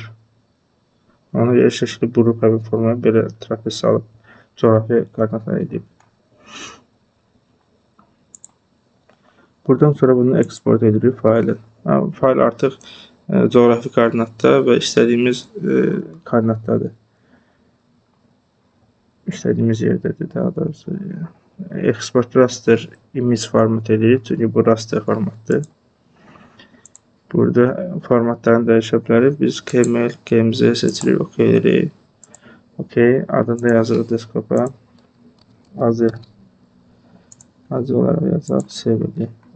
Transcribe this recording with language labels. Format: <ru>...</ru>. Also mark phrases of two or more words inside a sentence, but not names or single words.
<az>Ona görə şəkli burub həmin formaya belə trapez salıb coğrafi koordinatlara edib. Buradan sonra bunu eksport edirik faylı. Fayl artıq coğrafi koordinatda və istədiyimiz koordinatdadır. İstədiyimiz yerdədir, daha doğrusu.</az> <en>Export raster image format</en> <az>edirik, çünki bu raster formatdır. Burada formatlarını dəyişə bilərik. Biz KML, KMZ seçirik, OK edirik. OK, adını da yazırıq desktopa. Azı olaraq yazaq, save edirik.</az>